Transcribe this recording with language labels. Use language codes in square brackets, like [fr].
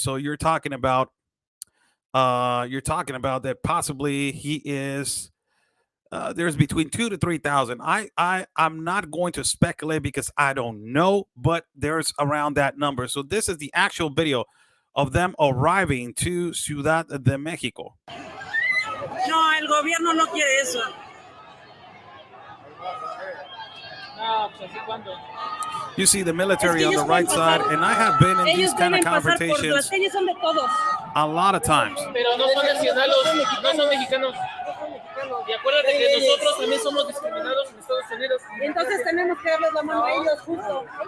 [en] So you're talking about that possibly he is there's between 2 to 3,000. I'm not going to speculate because I don't know, but there's around that number. So this is the actual video of them arriving to Ciudad de Mexico. [es] No, el gobierno no quiere eso. [en] You see the military on the right side, and I have been in these kind of confrontations a lot of times. [es] Pero no son nacionalos, no son mexicanos. Y acuérdate que nosotros también somos discriminados en Estados Unidos. Entonces tenemos que darles la mano a ellos, justo.